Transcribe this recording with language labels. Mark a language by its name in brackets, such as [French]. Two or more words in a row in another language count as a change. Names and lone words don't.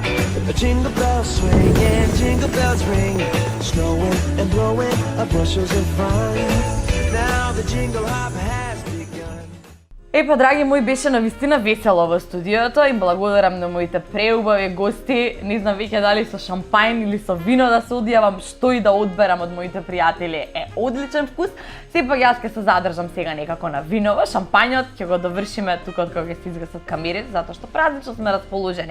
[English] Jingle bells swing and jingle bells ring. Snowing and blowing up bushels of fun. Now the jingle hop has begun. [Macedonian] Па, драги мои, беше навистина весело во студиото и благодарам на моите преубави гости. Не знам веќе дали со шампајн или со вино да се одјавам, што и да одберам од моите пријатели е одличен вкус. Сепак јас ќе се задржам сега некако на виново, шампањот ќе го довршиме тука кога ќе се изгасат камерите, затоа што празнично сме расположени.